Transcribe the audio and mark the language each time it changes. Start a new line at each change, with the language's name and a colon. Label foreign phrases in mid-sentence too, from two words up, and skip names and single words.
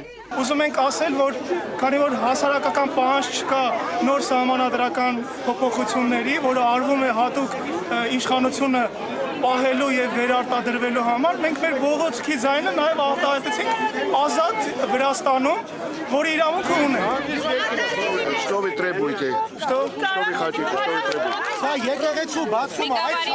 Armenian: Ուզում ենք ասել, որ քանի որ հասարակական պահանջ չկա նոր սահմանադրական փոփոխությունների, որը արվում է հատուկ իշխանությունը պահելու եւ վերարտադրվելու համար, մենք մեր բողոքի ձայնը նաեւ արտահայտեցինք ազատ Վրաստանում, որի իրավունք ունեն։
Russian: Что вы требуете? Что вы хотите? Что вы требуете?
Armenian: Սա եկեղեցու բացումը այդ